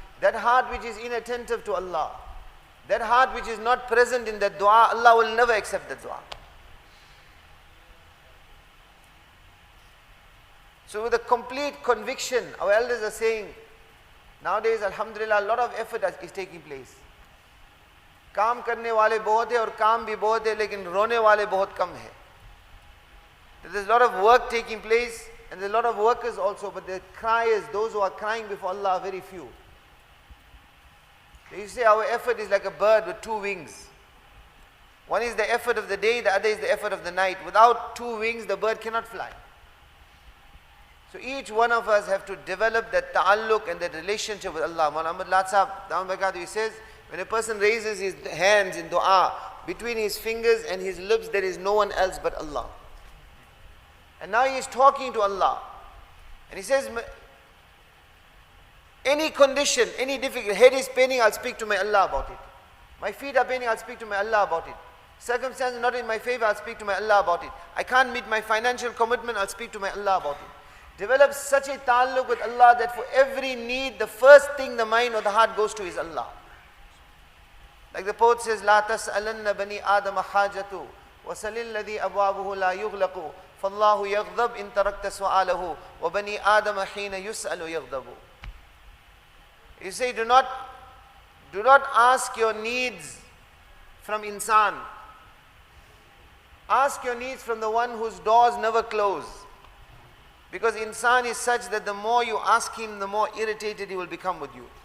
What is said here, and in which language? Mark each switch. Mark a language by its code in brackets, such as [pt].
[en] That heart which is inattentive to Allah, that heart which is not present in that dua, Allah will never accept that dua. So with a complete conviction, our elders are saying, nowadays, alhamdulillah, a lot of effort is taking place. [hi] काम करने वाले बहुत है और काम भी बहुत है, लेकिन रोने वाले बहुत कम है. [en] There is a lot of work taking place, and there is a lot of workers also, but the criers, those who are crying before Allah, are very few. They say our effort is like a bird with 2 wings. One is the effort of the day, the other is the effort of the night. Without 2 wings, the bird cannot fly. So each one of us have to develop that ta'alluq and that relationship with Allah. Moulana Ahmed Sulaiman, he says, when a person raises his hands in dua, between his fingers and his lips, there is no one else but Allah. And now he is talking to Allah. And he says, any condition, any difficulty, head is paining, I'll speak to my Allah about it. My feet are paining, I'll speak to my Allah about it. Circumstances not in my favor, I'll speak to my Allah about it. I can't meet my financial commitment, I'll speak to my Allah about it. Develop such a ta'alluq with Allah that for every need, the first thing the mind or the heart goes to is Allah. Like the poet says, [ar] لا تسألن بني آدم حاجته وسل الذي أبوابه لا يغلق فالله يغضب إن تركت سؤاله وبني آدم حين يسأل يغضب. [en] You say, do not ask your needs from insan. Ask your needs from the one whose doors never close. Because insan is such that the more you ask him, the more irritated he will become with you.